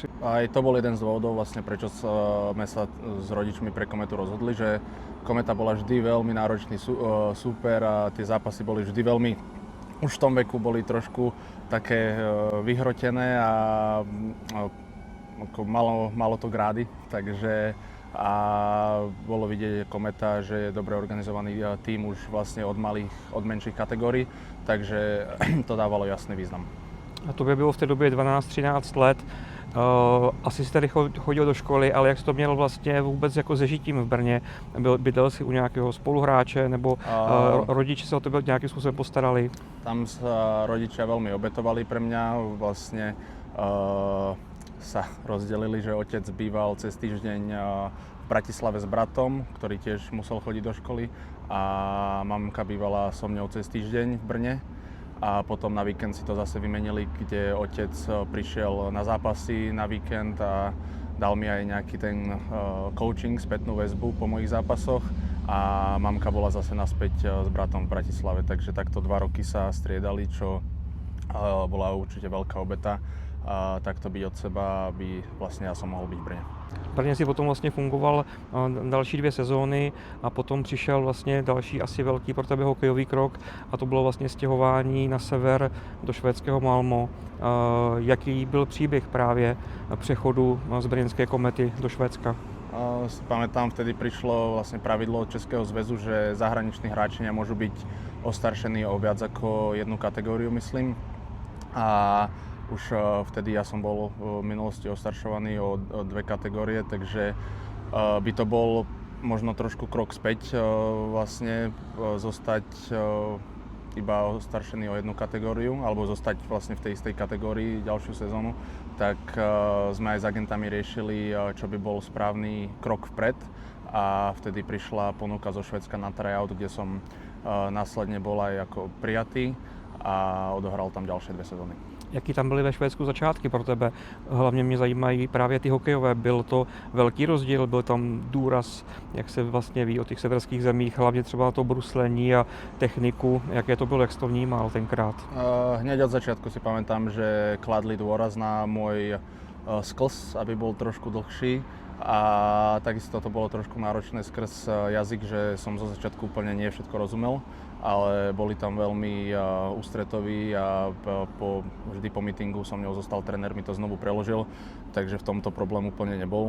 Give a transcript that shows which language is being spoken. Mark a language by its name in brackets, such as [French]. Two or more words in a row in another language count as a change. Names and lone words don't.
[Slovak] Aj to bol jeden z dôvodov, vlastne, prečo sme sa s rodičmi pre Kometu rozhodli, že Kometa bola vždy veľmi náročný súper a tie zápasy boli vždy veľmi, už v tom veku boli trošku také vyhrotené a malo to grády, takže a bolo vidieť Kometa, že je dobre organizovaný tím už vlastne od menších kategórií, takže to dávalo jasný význam. [Czech] A tobě bylo v té době 12-13 let. Asi jsi tady chodil do školy, ale jak jsi to měl vlastně vůbec jako se žitím v Brně? Bydlel jsi u nějakého spoluhráče, nebo rodiče se o tebe nějakým způsobem postarali? [Slovak] Tam sa rodičia veľmi obetovali pre mňa. Vlastne sa rozdelili, že otec býval cez týždeň v Bratislave s bratom, ktorý tiež musel chodiť do školy, a mamka bývala so mňou cez týždeň v Brne. A potom na víkend si to zase vymenili, kde otec prišiel na zápasy na víkend a dal mi aj nejaký ten coaching, spätnú väzbu po mojich zápasoch, a mamka bola zase naspäť s bratom v Bratislave, takže takto 2 roky sa striedali, čo bola určite veľká obeta. A takto byť od seba, aby vlastne ja som mohol byť v Brně. [Czech] V Brně si potom vlastně fungoval další 2 sezóny a potom přišel vlastně další asi velký pro tebe hokejový krok, a to bylo vlastně stěhování na sever do švédského Malmö. Jaký byl příběh právě přechodu z brněnské Komety do Švédska? [Slovak] Si pamätám, vtedy prišlo vlastne pravidlo od Českého zväzu, že zahraniční hráči nemôžu byť ostaršení o viac ako jednu kategóriu, myslím. A už vtedy ja som bol v minulosti ostaršovaný o 2 kategórie, takže by to bol možno trošku krok späť, vlastne zostať iba ostaršený o jednu kategóriu, alebo zostať vlastne v tej istej kategórii ďalšiu sezónu, tak sme aj s agentami riešili, čo by bol správny krok vpred, a vtedy prišla ponuka zo Švédska na tryout, kde som následne bol aj ako prijatý a odohral tam ďalšie 2 sezóny. [Czech] Jaký tam byly ve Švédsku začátky pro tebe? Hlavně mě zajímají právě ty hokejové. Byl to velký rozdíl, byl tam důraz, jak se vlastně ví o těch severských zemích, hlavně třeba na to bruslení a techniku. Jaké to bylo, jak jsi to vnímal tenkrát? [Slovak] Hneď od začiatku si pamätám, že kladli dôraz na môj sklz, aby bol trošku dlhší, a takisto to bolo trošku náročné skrz jazyk, že som zo začiatku úplne nie všetko rozumel, ale boli tam veľmi ústretoví a vždy po meetingu so mnou zostal tréner, mi to znovu preložil, takže v tomto problém úplne nebol.